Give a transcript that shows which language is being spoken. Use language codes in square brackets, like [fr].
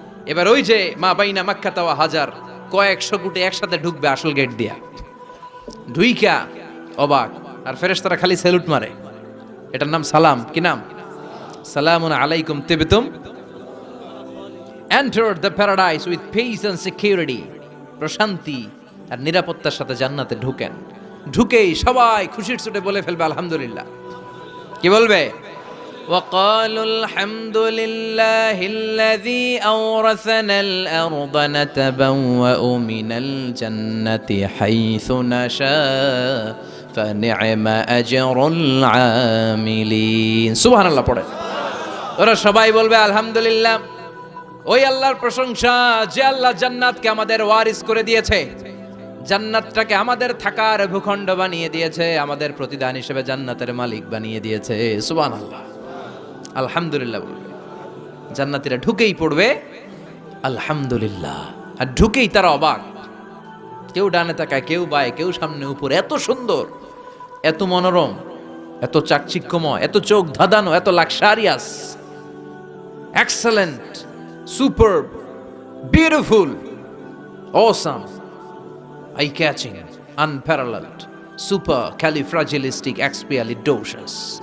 [bn] এবার ওই যে মা বাইনা মাক্কা তাওয়া হাজার, কয়েকশো কোটি একসাথে ঢুকবে আসল গেট দিয়া, ঢুইকা অবাক, আর ফেরেশতারা খালি স্যালুট মারে। এটার নাম সালাম। কি নাম? [ar] সালামুন আলাইকুম তিবতুম, [en] Enter the paradise with peace and security. [bn] প্রশান্তি আর নিরাপত্তার সাথে জান্নাতে ঢুকেন। ঢুকেই সবাই খুশির চোটে বলে ফেলবে আলহামদুলিল্লাহ। কি বলবে? [ar] وقالوا الحمد لله الذي أورثنا الأرض نتبوأ من الجنة حيث نشاء فنعم أجر العاملين। [bn] সুবহান আল্লাহ পড়ে ওরা সবাই বলবে আলহামদুলিল্লাহ, ওই আল্লাহর প্রশংসা যে আল্লাহ জান্নাতকে আমাদের ওয়ারিস করে দিয়েছে, জান্নাতটাকে আমাদের থাকার ভূখণ্ড বানিয়ে দিয়েছে, আমাদের প্রতিদান হিসেবে জান্নাতের মালিক বানিয়ে দিয়েছে। সুবহানাল্লাহ, আলহামদুলিল্লাহ বলবে। জান্নাতীরা ঢুকেই পড়বে আলহামদুলিল্লাহ, আর ঢুকেই তারা অবাক, কেউ ডানে তাকায়, কেউ বায়ে, কেউ সামনে উপরে, এত সুন্দর, এত মনোরম, এত চাকচিক্যময়, এত চোখ ধাঁধানো, এত [en] Luxurious, excellent, superb, beautiful, awesome, eye catching, unparalleled, supercalifragilisticexpialidocious.